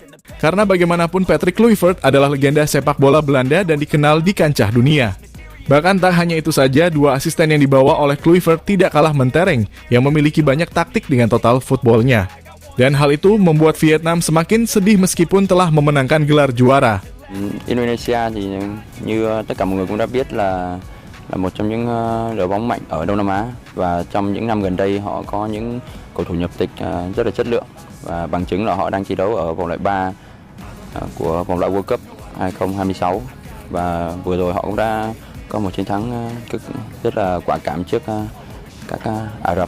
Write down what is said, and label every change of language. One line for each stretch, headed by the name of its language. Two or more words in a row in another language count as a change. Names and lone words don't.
Indonesian: Karena bagaimanapun Patrick Kluivert adalah legenda sepak bola Belanda dan dikenal di kancah dunia. Bahkan tak hanya itu saja, dua asisten yang dibawa oleh Kluivert tidak kalah mentereng yang memiliki banyak taktik dengan
English: total footballnya.
Indonesian: Dan hal itu membuat Vietnam semakin sedih meskipun telah memenangkan gelar juara.
Vietnamese: Indonesia thì như tất cả mọi người cũng đã biết là một trong những đội bóng mạnh ở Đông Nam Á, và trong những năm gần đây họ có những cầu thủ nhập tịch rất là chất lượng, và bằng chứng là họ đang thi đấu ở vòng loại 3 của vòng loại World Cup 2026, và vừa rồi họ cũng đã có một chiến thắng rất là quả cảm trước các Ả Rập.